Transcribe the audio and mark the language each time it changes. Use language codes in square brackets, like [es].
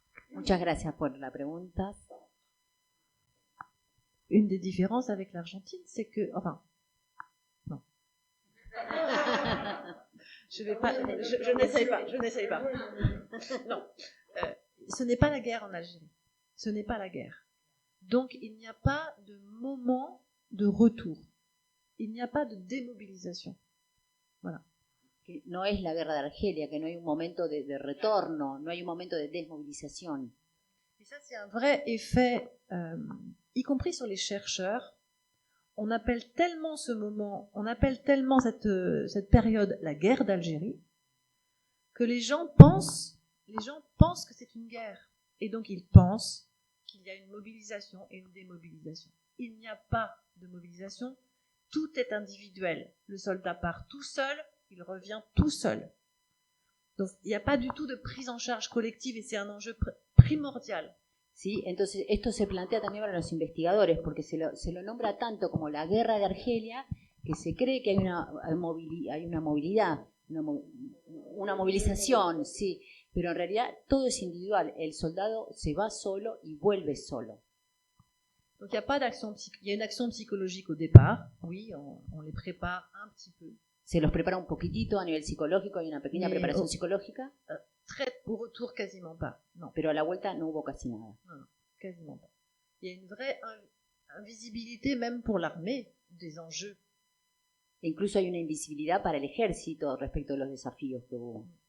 [es] Muchas gracias por la pregunta. [fr] Une des différences avec l'Argentine, c'est que, enfin, non. Je n'essaye pas. Non. Ce n'est pas la guerre en Algérie. Ce n'est pas la guerre. Donc, il n'y a pas de moment de retour. Il n'y a pas de démobilisation. Voilà. [es] Que no es la guerra de Argelia, que no hay un momento de retorno, no hay un momento de desmovilización. [fr] Et ça, c'est un vrai effet, y compris sur les chercheurs. On appelle tellement ce moment, on appelle tellement cette période la guerre d'Algérie, que les gens pensent que c'est une guerre. Et donc, ils pensent qu'il y a une mobilisation et une démobilisation. Il n'y a pas de mobilisation. Tout est individuel. Le soldat part tout seul, il revient tout seul. Donc, il n'y a pas du tout de prise en charge collective et c'est un enjeu primordial. [es] ¿Sí? Entonces, esto se plantea también para los investigadores, porque se lo nombra tanto como la guerra de Argelia, que se cree que hay una movilidad, una movilización, sí, pero en realidad todo es individual. El soldado se va solo y vuelve solo. [fr] Donc, il y a une action psychologique au départ. Oui, on les prépare un petit peu. [es] Se los prepara un poquitito a nivel psicológico, hay una pequeña preparación psicológica. [fr] Au retour, quasiment pas. Non. [es] Pero a la vuelta no hubo casi nada. [fr] Non, quasiment pas. Il y a invisibilité même pour l'armée des enjeux. [es] E incluso hay una invisibilidad para el ejército respecto a los desafíos que hubo.